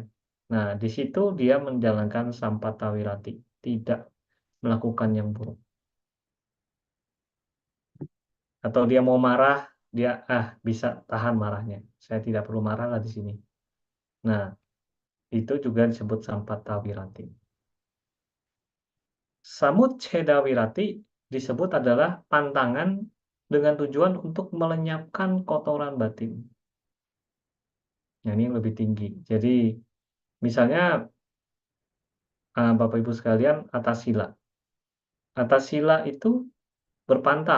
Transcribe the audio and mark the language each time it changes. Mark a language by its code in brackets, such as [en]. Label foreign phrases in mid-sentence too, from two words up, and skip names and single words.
[id] Nah, di situ dia menjalankan [pi] sampata wirati, [id] tidak melakukan yang buruk. Atau dia mau marah, dia, bisa tahan marahnya, saya tidak perlu marahlah di sini. Nah, itu juga disebut [pi] sampata wirati. Samucceda wirati [id] disebut adalah pantangan dengan tujuan untuk melenyapkan kotoran batin. Nah, ini yang lebih tinggi. Jadi, misalnya, Bapak Ibu sekalian, atas sila. Atas sila itu berpantang.